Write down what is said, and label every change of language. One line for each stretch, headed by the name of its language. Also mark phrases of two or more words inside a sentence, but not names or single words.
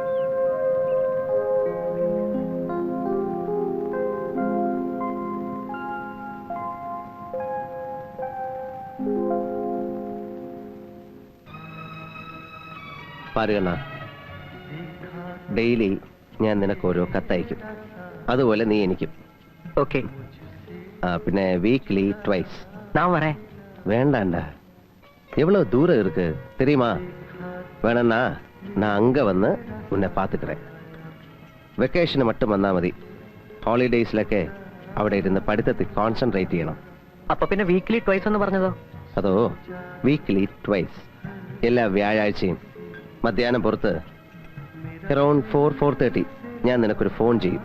Malayalam: പാരുകണ്ണ, ഡെയിലി ഞാൻ നിനക്ക് ഓരോ കത്തയക്കും. അതുപോലെ നീ എനിക്കും. ഓക്കെ.
English: പിന്നെ weekly twice.
Tamil: நான் வரேன். வேண்டாண்டா, எவ்வளவு தூரம் இருக்கு தெரியுமா? வேணா நான் அங்க வந்து உன்னை பார்த்துக்கிறேன்.
Malayalam: വെക്കേഷന് மட்டும் വന്നാൽ മതി. ഹോളിഡേയ്സിലൊക്കെ അവിടെ ഇരുന്ന് പഠിത്തത്തിൽ കോൺസെൻട്രേറ്റ് ചെയ്യണം. അപ്പൊ പിന്നെ
English: weekly twice
Malayalam: എന്ന് പറഞ്ഞതോ?
English: അതോ weekly twice.
Malayalam: എല്ലാ വ്യാഴാഴ്ചയും മധ്യാഹ്നം പുറത്ത് അറൌണ്ട് 4-4:30 ഞാൻ നിനക്കൊരു ഫോൺ ചെയ്യും.